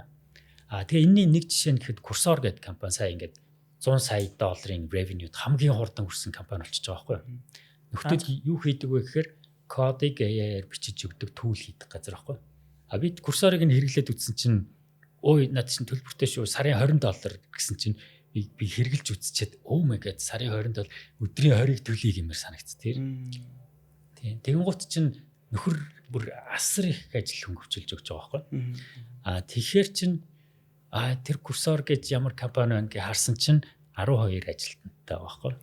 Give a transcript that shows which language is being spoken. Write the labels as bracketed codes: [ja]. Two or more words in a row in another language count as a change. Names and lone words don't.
[mn] Тэгээ энэний нэг жишээ нь гэхэд Cursor гэдэг компани сая ингээд 100 сая долларын revenue хамгийн хурдан хүрсэн компани болчихж байгаа байхгүй. Нөхдөд юу хийдэг вэ гэхээр кодыг AI-аар бичиж өгдөг tool хийдэг газар байхгүй. Би Cursor-ыг нь хэрэглээд үзсэн чинь ой над чинь төлбөртэй шүү сарын $20 гэсэн чинь би хэрэглэж үзчихэд [en] oh my god [mn] сарын $20 өдрийн 20-ыг төлөе гэмээр санагц тийм. Тэгэн гут чинь нөхөр бүр асар их ажил хөнгөвчилж өгч байгаа байхгүй. Тэгэхээр чинь тэр Cursor гэж ямар компани байна гэж харсан чинь 12 ажилтнтай байгаа байхгүй.